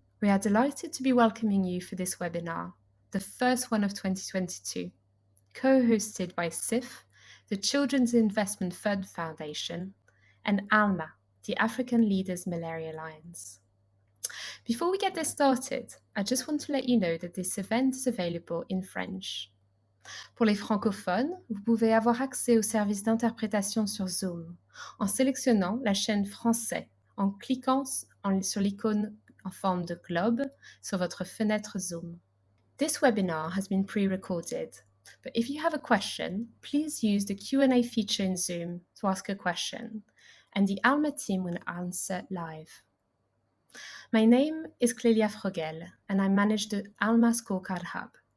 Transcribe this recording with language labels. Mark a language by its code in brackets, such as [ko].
[en] We are delighted to be welcoming you for this webinar, the first one of 2022, co-hosted by CIFF, the Children's Investment Fund Foundation, and Alma, the African Leaders Malaria Alliance. Before we get this started, I just want to let you know that this event is available in French. [fr] Pour les francophones, vous pouvez avoir accès au service d'interprétation sur Zoom en sélectionnant la chaîne français, en cliquant sur l'icône en forme de globe sur votre fenêtre Zoom. [en] This webinar has been pre-recorded, but if you have a question, please use the Q&A feature in Zoom to ask a question, and the Alma team will answer live. My name is Clélia Frogel, and I manage the Alma Scorecard Hub.